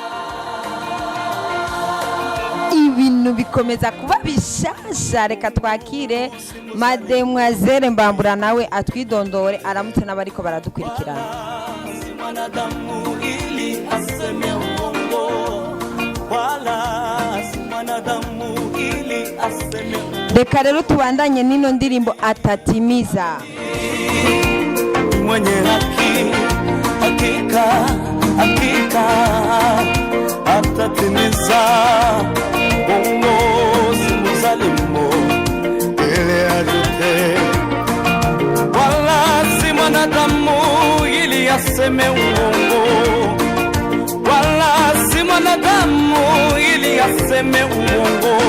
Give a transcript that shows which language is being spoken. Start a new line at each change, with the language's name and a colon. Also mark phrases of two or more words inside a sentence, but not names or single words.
Rundi: Ibintu bikomeza kuba bishasha, reka twakire Mademoiselle Mbambura nawe atwidondore aramutse n'abariko baradukurikirana. Reka rero tubandanye nino ndirimbo atatimiza.
Swahili: Mwenye haki hakika hakika atatimiza, uongozi mzalimu ili ajute, wala si mwanadamu ili aseme uongo, wala si mwanadamu ili aseme uongo.